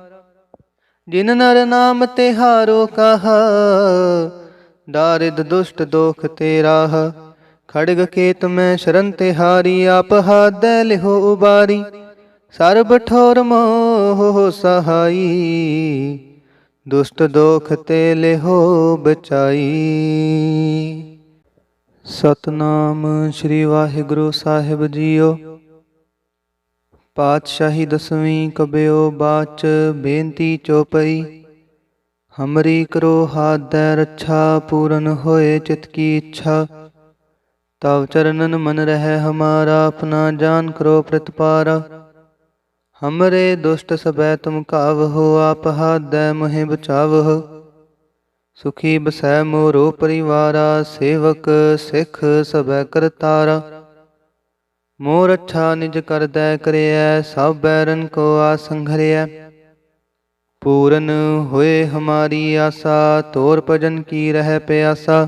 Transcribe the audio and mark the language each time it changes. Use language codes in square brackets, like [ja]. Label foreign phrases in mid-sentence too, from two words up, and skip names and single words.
[bra] जिन नर नाम तिहारो कहा, दारिद दुष्ट दोख तेराह। खड़ग केत में शरण तिहारी, आप हाथ दे लिहो उबारी। सर्ब ठोर मोह सहाई, दुष्ट दोख ते लिहो बचाई। [pa] ਸਤਨਾਮ ਸ੍ਰੀ ਵਾਹਿਗੁਰੂ ਸਾਹਿਬ ਜੀਓ। ਪਾਤਸ਼ਾਹੀ ਦਸਵੀਂ ਕਬਿਯੋ ਬਾਚ, ਬੇਨਤੀ ਚੌਪਈ। [bra] हमरी करो हाथ दे रक्षा, पूरन होए चित की इच्छा। तव चरणन मन रहे हमारा, अपना जान करो प्रतिपारा। हमरे दुष्ट सबै तुम कावहो, आप हाथ दे मोहि बचावहो। सुखी बसै मोरो परिवारा, सेवक सिख सभै करतारा। मोर अच्छा निज करदै करिऐ, सभ बैरन को आसंघरिऐ। पूरन होए हमारी आसा, तोर भजन की रहि पिआसा।